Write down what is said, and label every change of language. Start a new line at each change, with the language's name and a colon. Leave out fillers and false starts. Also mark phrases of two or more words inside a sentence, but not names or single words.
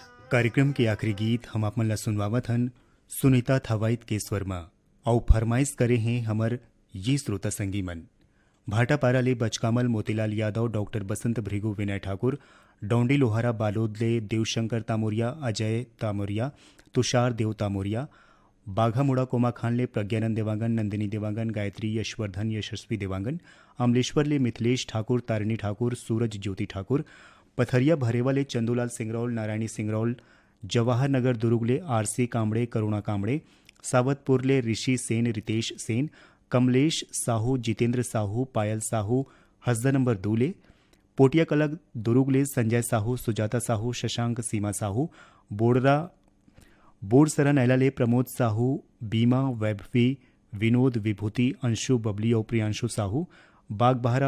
Chhattisgarhi: कार्यक्रम के आखिरी गीत हम आप मन ला सुनवावत हन सुनीता थवाइत के स्वर में और फरमाइश करे हैं हमर ये श्रोता संगी मन। भाटापारा ले बचकामल मोतीलाल यादव, डॉक्टर बसंत भृगु, विनय ठाकुर, डोंडी लोहारा बालोद ले देवशंकर तामोरिया, अजय तामोरिया, तुषार देव तामोरिया, बाघा मुड़ा कोमा खान ले प्रज्ञानंद देवांगन, नंदिनी देवांगन, गायत्री यशवर्धन, यशस्वी देवांगन, अमलेश्वर ले मिथिलेश ठाकुर, तारिणी ठाकुर, सूरज ज्योति ठाकुर, पथरिया भरेवा ले चंदूलाल सिंगरौल, नारायणी सिंगरौल, जवाहर नगर दुर्ग ले आरसी कामड़े, करुणा कामड़े, सावतपुर ले ऋषि सेन, रितेश सेन, कमलेश साहू, जितेंद्र साहू, पायल साहू, हसदा नंबर 2 ले पोटिया कलग दुर्ग ले संजय साहू, सुजाता साहू, शशांक, सीमा साहू, बोरसरा नैला ले प्रमोद साहू, बीमा, वैभवी, विनोद, विभूति, अंशु, बबली और प्रियांशु साहू, बागबहारा